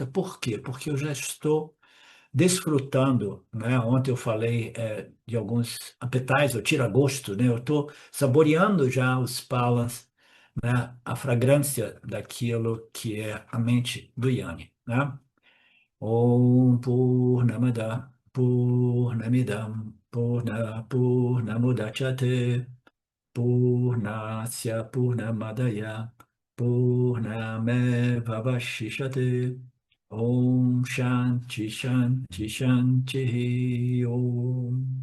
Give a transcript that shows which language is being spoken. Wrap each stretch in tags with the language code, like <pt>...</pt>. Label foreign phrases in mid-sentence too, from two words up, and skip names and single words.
<pt>Por quê? Porque eu já estou desfrutando, né? Ontem eu falei de alguns appetizer, tira-gosto, né? Eu estou saboreando já os palas, né? A fragrância daquilo que é a mente do Yanni, né?</pt> <sa>ॐ पूर्णमद पूर्णमिदं पूर्णमुदच्यते पूर्णस्य पूर्णमादाय पूर्णमेवावशिष्यते ॐ शान्ति शान्ति शान्ति ॐ.</sa>